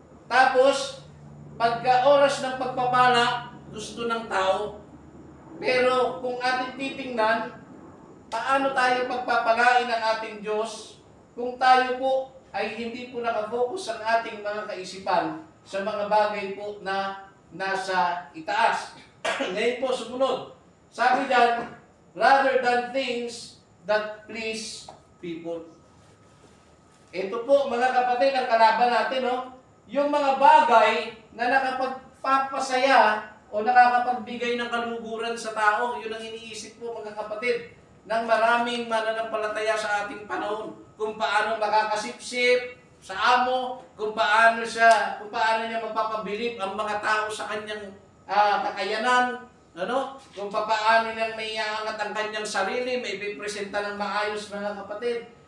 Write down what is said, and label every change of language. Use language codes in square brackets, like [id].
[tl] Tapos, pagka oras ng pagpapala, gusto ng tao. Pero kung ating titingnan, paano tayo pagpapalain ng ating Diyos kung tayo po ay hindi po nakafocus ang ating mga kaisipan sa mga bagay po na nasa itaas. Ngayon po, sumunod. Sabi dyan, [en] rather than things that please people. [tl] Ito po, mga kapatid, ang kalaban natin, no? Yung mga bagay na nakapagpapasaya o nakakapagbigay ng kaluguran sa tao, yun ang iniisip po mga kapatid ng maraming mananampalataya sa ating panahon. Kung paano makakasipsip sa amo, kung paano niya mapapabilib ang mga tao sa kanyang kakayanan, kung paano niya may iangat ang kanyang sarili, may ipipresenta ng maayos mga kapatid.